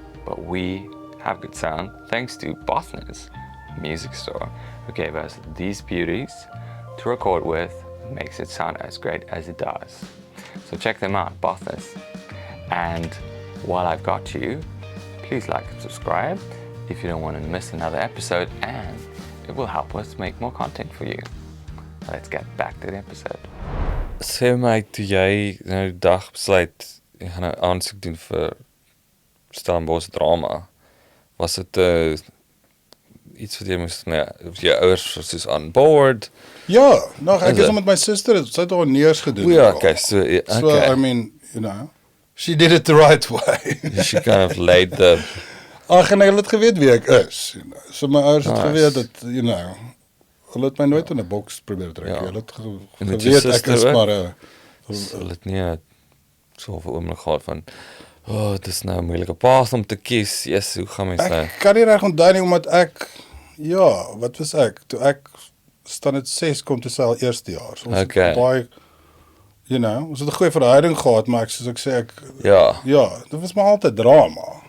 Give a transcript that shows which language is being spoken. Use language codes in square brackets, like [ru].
[en] But we have good sound thanks to Bothnes Music Store, who gave us these beauties to record with, makes it sound as great as it does. So check them out, Bothnes. And while I've got you, please like and subscribe. if you don't want to miss another episode, and it will help us make more content for you. Let's get back to the episode. [af] Sê my, toe jy nou die dag besluit, jy gaan nou aansoek doen vir Stellenbosch drama, was dit iets wat jy moes, jou ouers was soos on board? Ja, nog, ek is al met my suster, sy het al neers gedoen. Ja, okay, so [en] I mean, you know, she did it the right way. She kind of laid the... [af] Ag, en hulle het geweet wie ek is. You know. So my ouers het geweet dat, you know, hulle het my nooit in 'n boks probeer trek. Hulle het geweet ek is maar 'n... Hulle het nie so 'n oomblik gehad van, dit is nou 'n moeilike path om te kies. Yes, hoe gaan mens nou? Ek kan nie reg onthou nie, omdat ek, ja, wat was ek? Toe ek standaard 6 kom te sy al eerste jaar. So ons het baie, you know, ons het 'n goeie verhouding gehad, maar soos ek sê, ja, dit was maar altyd drama.